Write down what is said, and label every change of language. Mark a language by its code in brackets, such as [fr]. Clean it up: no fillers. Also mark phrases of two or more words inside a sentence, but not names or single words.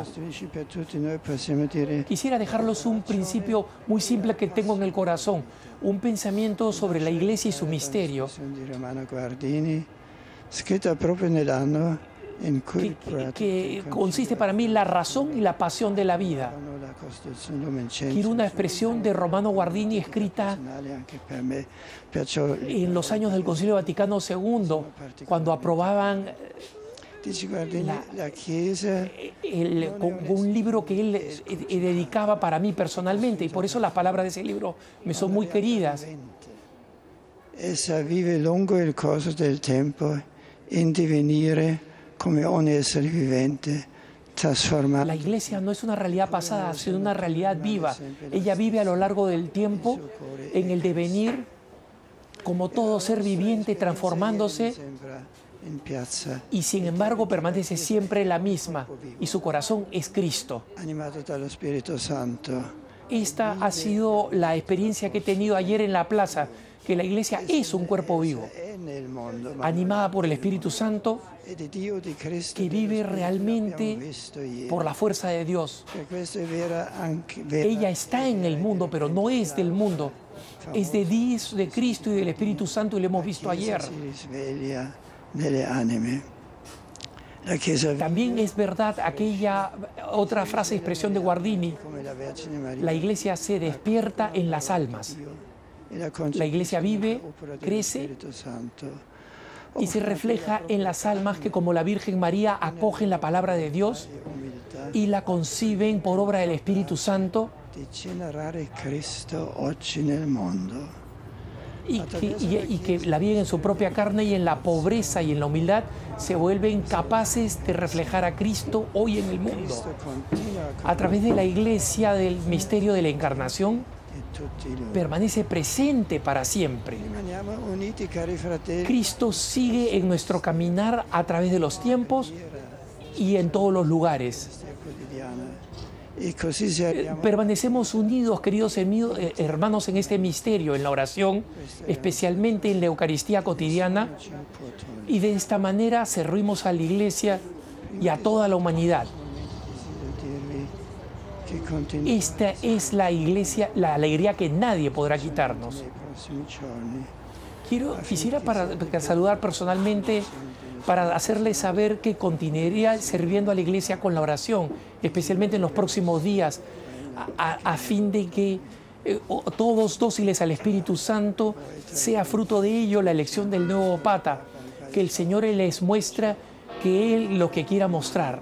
[es] Quisiera dejarlos un principio muy simple que tengo en el corazón, un pensamiento sobre la Iglesia y su misterio, que consiste para mí en la razón y la pasión de la vida. Quiero una expresión de Romano Guardini escrita en los años del Concilio Vaticano II, cuando aprobaban Dice, [it] guardi, la Chiesa [es] con un libro que él dedicaba para mí personalmente, y por eso las palabras de ese libro me son muy queridas. [it] essa vive lungo il corso del tempo in divenire come ogni essere vivente, trasformata. [es] La iglesia no es una realidad pasada, sino una realidad viva. Ella vive a lo largo del tiempo en el devenir, como todo ser viviente, transformándose, [it] In piazza, [es] y sin embargo permanece siempre la misma, y su corazón es Cristo. [it] animato dallo Spirito Santo. [es] Esta ha sido la experiencia que he tenido ayer en la plaza, que la iglesia es un cuerpo vivo, [it] È nel mondo, ma [es] animada por el Espíritu Santo, [it] è di Dio, di Cristo, [es] que vive [it] l'abbiamo realmente visto ieri. [es] por la fuerza de Dios. [it] Per questo è vera anche vera. [es] Ella está en el mundo, pero no es del mundo. Es de Dios, de Cristo y del Espíritu Santo, y lo hemos visto ayer. [it] Si risveglia nelle anime. La Chiesa vive [es] También es verdad aquella otra frase, expresión de Guardini: [it] come la Vergine Maria. [es] la iglesia se despierta en las almas. La iglesia vive, crece y se refleja en las almas que, como la Virgen María, acogen la palabra de Dios y la conciben por obra del Espíritu Santo, [it] di generare Cristo oggi nel mondo. [es] y que la viven en su propia carne, y en la pobreza y en la humildad se vuelven capaces de reflejar a Cristo hoy en el mundo. [it] Cristo continua [es] A través de la iglesia del misterio de la encarnación, [it] e tutti noi. [es] permanece presente para siempre. [it] Rimaniamo uniti, cari fratelli, [es] Cristo sigue en nuestro caminar a través de los tiempos y en todos los lugares. [it] quotidiana. E così siamo [es] Permanecemos unidos, queridos hermanos, en este misterio, en la oración, especialmente en la Eucaristía cotidiana, y de esta manera servimos a la Iglesia y a toda la humanidad. [it] dirvi che continueremo [es] Esta es la Iglesia, la alegría que nadie podrá quitarnos. [it] nei prossimi giorni. [es] Quisiera saludar personalmente, para hacerles saber que continuaría sirviendo a la Iglesia con la oración, especialmente en los próximos días, a fin de que todos dóciles al Espíritu Santo, sea fruto de ello la elección del nuevo Papa, que el Señor les muestra que Él lo que quiera mostrar.